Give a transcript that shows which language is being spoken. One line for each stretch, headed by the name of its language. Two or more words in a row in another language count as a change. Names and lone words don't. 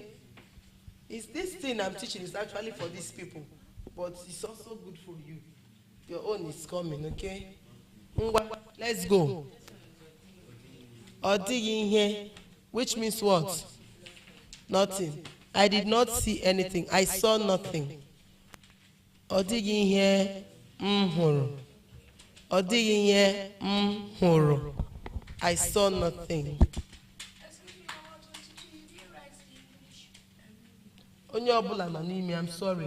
English: It's this thing I'm teaching is actually for these people, but it's also good for you. Your own is coming, okay? Let's go.
Igbo: Odighi ihe,
English: which means what? Nothing. I did not see anything. I saw nothing.
Igbo: Odighi ihe hụrụ. Odighi ihe hụrụ.
English: I saw nothing.
Igbo: Onye ọbụla nọ n'ime,
English: I'm sorry.